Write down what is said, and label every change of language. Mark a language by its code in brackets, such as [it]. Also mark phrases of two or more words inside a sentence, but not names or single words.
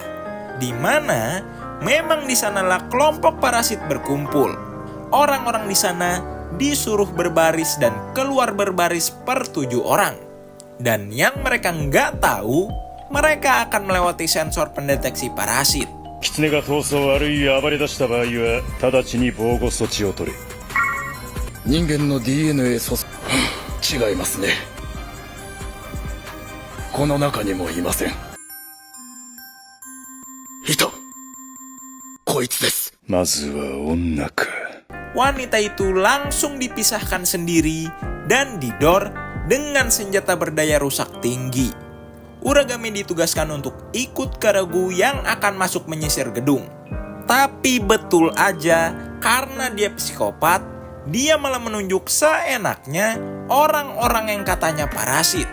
[id] Di mana memang di sanalah kelompok parasit berkumpul. Orang-orang di sana disuruh berbaris dan keluar berbaris per 7 orang. Dan yang mereka nggak tahu, mereka akan melewati sensor pendeteksi parasit. [ja] 狐が逃走あるいは暴れ出した場合は、直ちに防護措置を取れ。人間の DNA 違いますね。この中にもいません。いた。こいつです。まずは女か。 [id] Wanita itu langsung dipisahkan sendiri dan didor dengan senjata berdaya rusak tinggi. Uragami ditugaskan untuk ikut ke regu yang akan masuk menyisir gedung. Tapi betul aja, karena dia psikopat, dia malah menunjuk seenaknya orang-orang yang katanya parasit.